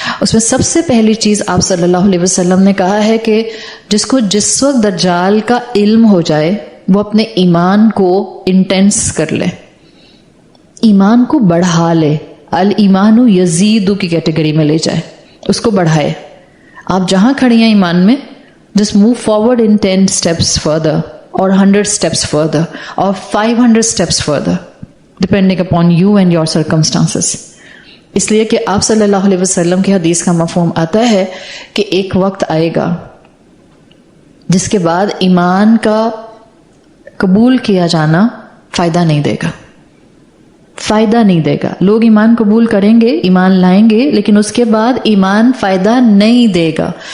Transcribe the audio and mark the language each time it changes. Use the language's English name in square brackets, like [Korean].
[Hindi] उसमें सबसे पहली चीज आप सल्लल्लाहु अलैहि वसल्लम ने कहा है कि जिसको जिस वक्त दज्जाल का इल्म हो जाए वो अपने ईमान को इंटेंस कर ले, ईमान को बढ़ा ले, [Arabic] अल ईमानु यजीदु [Hindi] की कैटेगरी में ले जाए, उसको बढ़ाए. आप जहां खड़ी हैं ईमान में, [English] Just move forward in 10 steps further or 100 steps further or 500 steps further depending upon you and your circumstances. [Hindi] इसलिए कि आप सल्लल्लाहु अलैहि वसल्लम की हदीस का मफहूम आता है कि एक वक्त आएगा जिसके बाद ईमान का कबूल किया जाना फायदा नहीं देगा, फायदा नहीं देगा. लोग ईमान कबूल करेंगे, ईमान लाएंगे, लेकिन उसके बाद ईमान फायदा नहीं देगा.